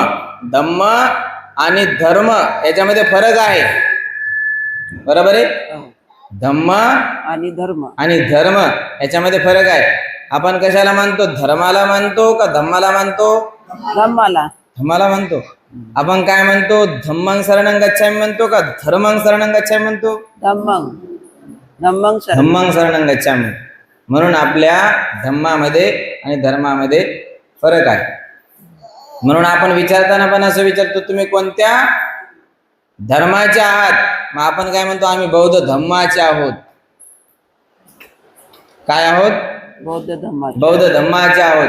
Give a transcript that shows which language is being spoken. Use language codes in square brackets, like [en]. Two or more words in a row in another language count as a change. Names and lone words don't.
[mr] धम्म आणि धर्म याच्यामध्ये फरक आहे, बरोबर आहे. धम्म आणि धर्म याच्यामध्ये फरक आहे. आपण कशाला मानतो? धर्माला मानतो का धम्माला मानतो? धम्माला मानतो. आपण काय म्हणतो? [pi] धम्मं शरणं गच्छामि [mr] म्हणतो का [pi] धर्मं शरणं गच्छामि [mr] म्हणतो? [pi] धम्मं शरणं गच्छामि. [mr] म्हणून आपल्या धम्मामध्ये आणि धर्मामध्ये फरक आहे. म्हणून आपण विचारताना पण असं विचारतो, तुम्ही कोणत्या धर्माचे आहात? मग आपण काय म्हणतो? आम्ही बौद्ध धम्माचे आहोत. काय आहोत? बौद्ध धम्माचे आहोत.